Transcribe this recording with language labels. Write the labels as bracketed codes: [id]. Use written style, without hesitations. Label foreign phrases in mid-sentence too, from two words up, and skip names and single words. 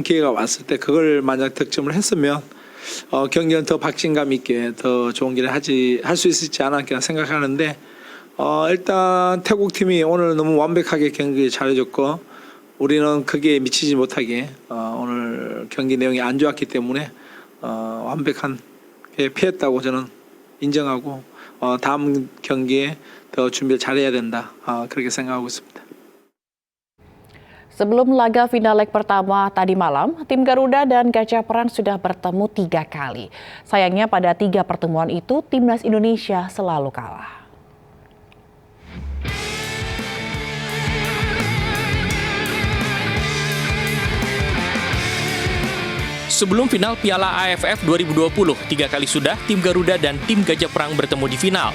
[ko] 기회가 왔을 때 그걸 만약 득점을 했으면 경기는 더 박진감 있게 더 좋은 길을 할 수 있었지 않았나 생각하는데 일단 태국 팀이 오늘 너무 완벽하게 경기 잘해줬고 우리는 거기에 미치지 못하게 오늘 경기 내용이 안 좋았기 때문에 완벽하게 피했다고 저는 인정하고 다음 경기에 더 준비를 잘해야 된다 그렇게 생각하고 있습니다. [id] Sebelum laga final leg pertama tadi malam, tim Garuda dan Gajah Perang sudah bertemu 3 kali. Sayangnya pada 3 pertemuan itu, Timnas Indonesia selalu kalah. Sebelum final Piala AFF 2020, 3 kali sudah tim Garuda dan tim Gajah Perang bertemu di final.